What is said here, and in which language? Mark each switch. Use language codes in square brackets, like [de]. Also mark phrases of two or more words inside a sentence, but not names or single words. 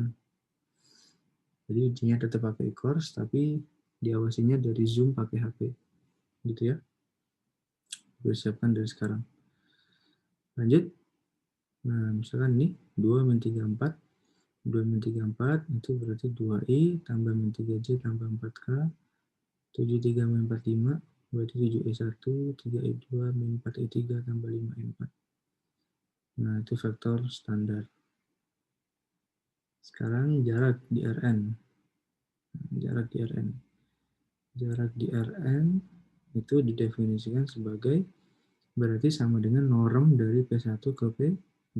[id] Jadi ujinya tetap pakai e-course, tapi diawasinya dari Zoom pakai HP. Gitu ya. Disiapkan dari sekarang. Lanjut. Nah, misalkan ini 2 min 34. 2 min 34 itu berarti 2i tambah min 3j tambah 4k. 73 min 45 berarti 7i1, 3i2 min 4i3 tambah 5i4. Nah, itu vektor standar. Sekarang jarak di Rn. Jarak di Rn. Jarak di Rn itu didefinisikan sebagai berarti sama dengan norm dari P1 ke P2.